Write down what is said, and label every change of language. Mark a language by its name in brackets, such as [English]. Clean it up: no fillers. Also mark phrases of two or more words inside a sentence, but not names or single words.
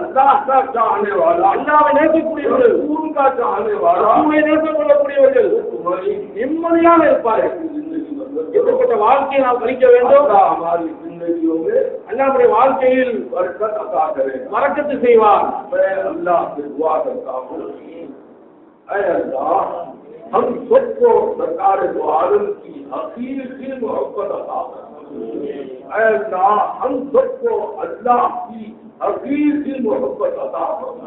[Tamil] அல்லாஹ்வை நேசிக்கக்கூடியவர்கள், ரசூலை நேசிக்கொள்ளக்கூடியவர்கள் நிம்மதியாக இருப்பார்கள். எப்படிப்பட்ட வாழ்க்கையை நாம் கழிக்க வேண்டும்? அல்லாஹ்வுடைய வாழ்க்கையில் வரக்கத்து செய்வார். [Hindi] हम सबको सरकार दो आलम की हकीकी मोहब्बत अता फरमा। अल्लाह हम सबको अल्लाह की हकीकी मोहब्बत अता फरमा।